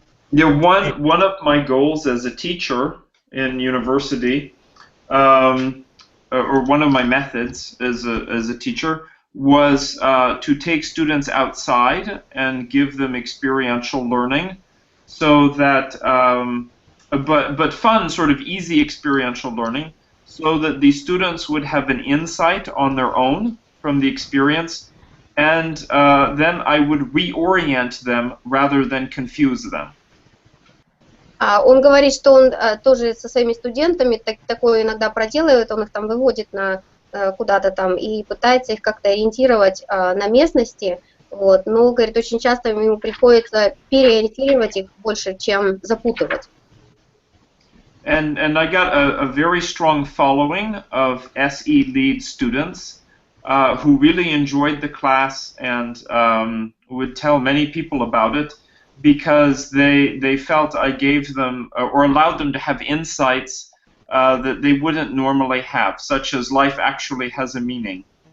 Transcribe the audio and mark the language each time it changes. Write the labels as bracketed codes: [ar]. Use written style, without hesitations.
[en] Yeah, one of my goals as a teacher in university, or one of my methods as a teacher, was to take students outside and give them experiential learning, so that but fun, sort of easy experiential learning, so that the students would have an insight on their own from the experience, and then I would reorient them rather than confuse them. [ru] Он говорит, что он тоже со своими студентами такое иногда проделывает, он их там выводит куда-то там и пытается их как-то ориентировать на местности, вот, но, говорит, очень часто ему приходится переориентировать их больше, чем запутывать. [en] And I got a very strong following of SE lead students who really enjoyed the class and would tell many people about it, because they felt I gave them or allowed them to have insights that they wouldn't normally have, such as life actually has a meaning.